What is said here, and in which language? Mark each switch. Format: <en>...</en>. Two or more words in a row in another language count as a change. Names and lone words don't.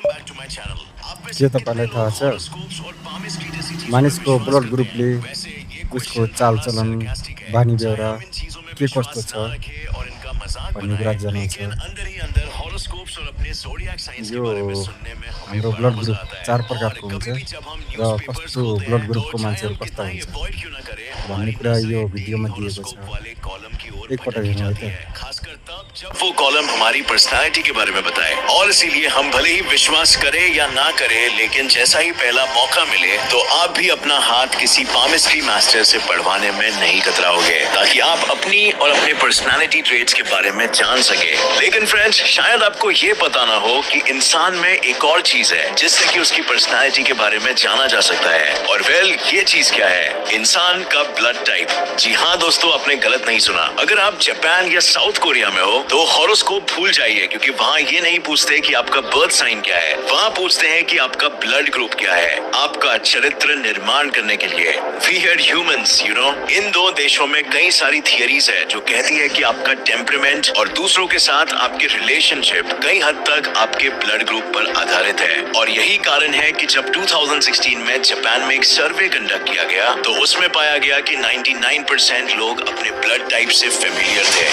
<ne>के तपाईँलाई थाहा छ मानिसको ब्लड ग्रुपले उसको चालचलन बानी बेहोरा के कस्तो छ भन्ने कुरा जनाउँछ। यो हाम्रो ब्लड ग्रुप 4 प्रकारको हुन्छ र कस्तो ब्लड ग्रुपको मान्छेहरू कस्ता हुन्छ भन्ने कुरा यो भिडियोमा दिएको छ। एकपटक हेर्नु है त।</ne> <hi>जब वो कॉलम हमारी पर्सनालिटी के बारे में बताए और इसीलिए हम भले ही विश्वास करें या ना करें, लेकिन जैसा ही पहला मौका मिले तो आप भी अपना हाथ किसी पामिस्ट्री मास्टर से पढ़वाने में नहीं कतराओगे, ताकि आप अपनी और अपने</hi> <en>personality traits</en> <hi>के बारे में जान सके। लेकिन फ्रेंड्स, शायद आपको ये पता ना हो कि इंसान में एक और चीज है जिससे कि उसकी पर्सनालिटी के बारे में जाना जा सकता है। और वेल, ये चीज क्या है? इंसान का ब्लड टाइप। जी हाँ दोस्तों, आपने गलत नहीं सुना। अगर आप जापान या साउथ कोरिया में हो तो हॉरोस्कोप भूल जाइए, क्योंकि वहाँ ये नहीं पूछते कि आपका</hi> <en>birth sign</en> <hi>क्या है, वहाँ पूछते हैं कि आपका ब्लड ग्रुप क्या है, आपका चरित्र निर्माण करने के लिए।</hi> <en>We are humans, you know.</en> <hi>इन दो देशों में कई सारी थियरीज है जो कहती है कि आपका टेम्परामेंट और दूसरों के साथ आपके रिलेशनशिप कई हद तक आपके ब्लड ग्रुप पर आधारित है। और यही कारण है कि जब 2016 में जापान में एक सर्वे कंडक्ट किया गया तो उसमें पाया गया कि 99% लोग अपने ब्लड टाइप से फेमिलियर थे।</hi>